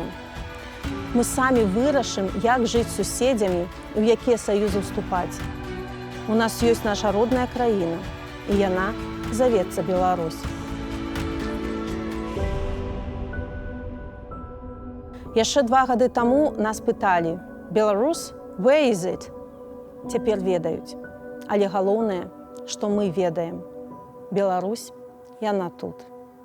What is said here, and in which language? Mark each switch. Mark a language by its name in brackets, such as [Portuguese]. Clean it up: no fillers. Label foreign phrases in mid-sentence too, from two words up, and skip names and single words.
[Belarusian] Мы самі вырашым, як жыць з суседзямі, у якія саюзы ўступаць. У нас ёсць наша родная краіна, і яна завецца Беларусь. Яшчэ 2 гады таму нас пыталі: «Беларусь, [English] where is it?» [Belarusian] Цяпер ведаюць. Але галоўнае, што мы ведаем. Беларусь, яна тут.